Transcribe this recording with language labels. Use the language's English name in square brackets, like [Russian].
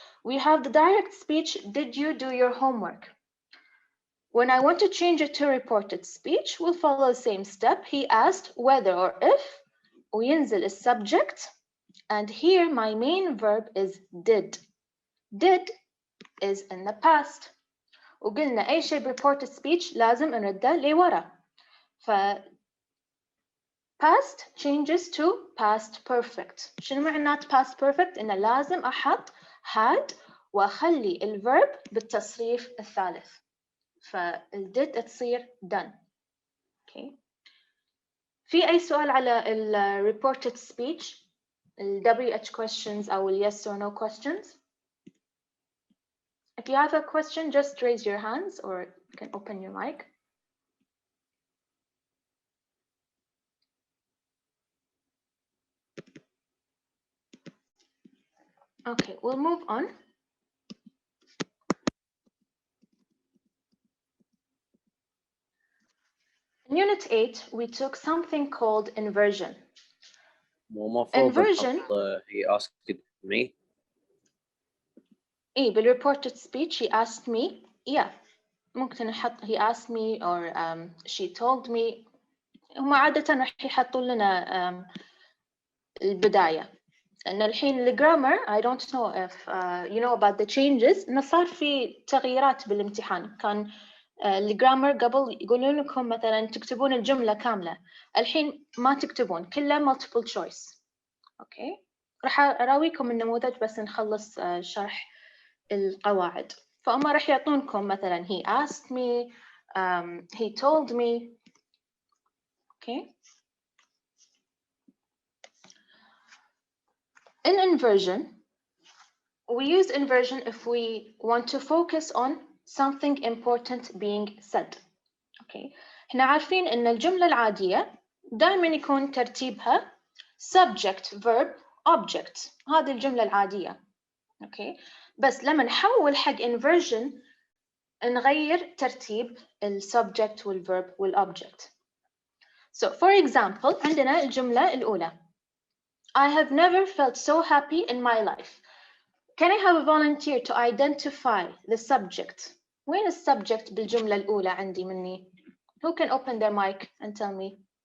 [English] We have the direct speech, did you do your homework? When I want to change it to reported speech, we'll follow the same step. He asked whether or if, [Arabic] وينزل [English] is subject, and here my main verb is did. Did is in the past. [Arabic] وقلنا أي شيء reported speech لازم نرده لورا. [English] ف past changes to past perfect. [Arabic] شنو معنات past perfect؟ إنه لازم أحط had وأخلي الverb بالتصريف الثالث. فالdid تصير done. Okay. في أي سؤال على [English] reported speech؟ WH questions [Arabic] أو [English] yes or no questions? If you have a question, just raise your hands or you can open your mic. Okay, we'll move on. In Unit 8, we took something called inversion. Inversion. He asked me. إيه بالreported speech he asked me. Yeah. [Arabic] ممكن نحط [English] he asked me or she told me. [Arabic] هم عادة راح يحطوا لنا البداية. لأن الحين الجرامر [English] I don't know if you know about the changes. [Arabic] إنه صار في تغييرات بالامتحان. كان الجرامر قبل يقولون لكم مثلا تكتبون الجملة كاملة، الحين ما تكتبون كلها multiple choice. اوكي، راح اراويكم النموذج بس نخلص شرح القواعد. فهم راح يعطونكم مثلا [English] he asked me, he told me. [Arabic] Okay. [English] In inversion, we use inversion if we want to focus on something important being said. Okay. [Arabic] احنا عارفين ان الجملة العادية دائما يكون ترتيبها subject, verb, object. هذه الجملة العادية. اوكي، بس لما نحول حق inversion نغير ترتيب ال subject وال verb وال object. [English] So for example [Arabic] عندنا الجملة الأولى [English] I have never felt so happy in my life. Can I have a volunteer to identify the subject? [Arabic] وين السبجكت بالجملة الأولى عندي مني؟ [English] Who can open their mic and tell me?